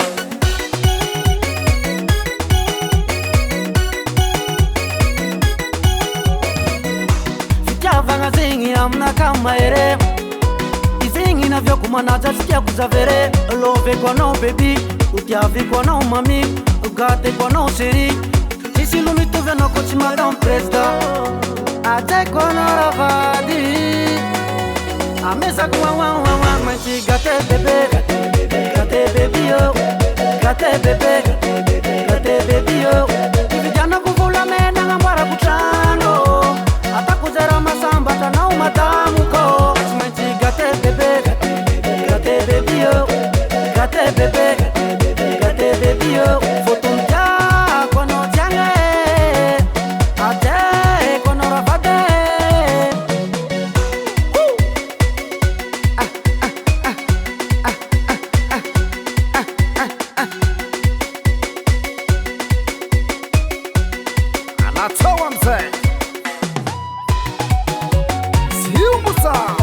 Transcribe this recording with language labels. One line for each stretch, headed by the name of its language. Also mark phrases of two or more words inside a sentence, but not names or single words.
Malagasy: fitiavagna zegny aminaka mahere izegny naviako manaja tsy tiako zavere loveko anao bebi hotiaviko anao mami gateko anao chéri sisy olo mitovy anao ko tsy
French: madame président
Malagasy: ataiko anao ravady amesako maintsy
French: gate bebe gate bebi yo gate bebe gate bebi yo
Malagasy: ividianako volamena agnamboarako trano atako zara masambatra anao madamo ko tsy maintsy
French: gate bebe gate bebi yo
Malagasy: gate bebe gate bebi yo fotomtiako anao tiagny ataiko anao ravady anatsao amizay zio mosa